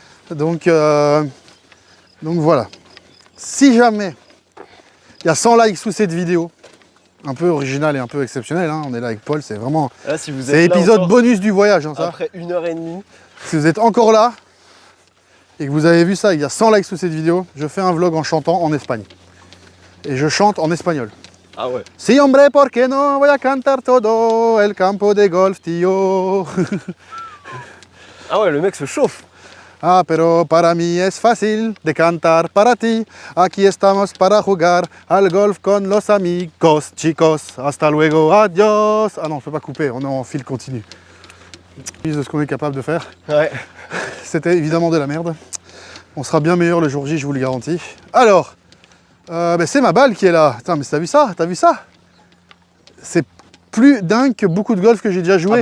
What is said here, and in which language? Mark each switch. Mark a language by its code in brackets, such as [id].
[fr] Donc voilà. Si jamais il y a 100 likes sous cette vidéo, un peu originale et un peu exceptionnelle, hein, on est là avec Paul, c'est vraiment... Si c'est l'épisode bonus du voyage, hein, ça. Après 1h30. Si vous êtes encore là et que vous avez vu ça, il y a 100 likes sous cette vidéo, je fais un vlog en chantant en Espagne. Et je chante en espagnol. Ah ouais. [es] Si hombre, ¿por qué no voy a cantar todo el campo de golf, tío? [fr] Ah ouais, le mec se chauffe. [es] Ah, pero para mí es fácil de cantar para ti. Aquí estamos para jugar al golf con los amigos, chicos. Hasta luego, adios. [fr] Ah non, je peux pas couper, on est en fil continu. De ce qu'on est capable de faire. Ouais. C'était évidemment de la merde. On sera bien meilleur le jour J, je vous le garantis. Alors, c'est ma balle qui est là. Putain, mais t'as vu ça? T'as vu ça? C'est plus dingue que beaucoup de golf que j'ai déjà joué.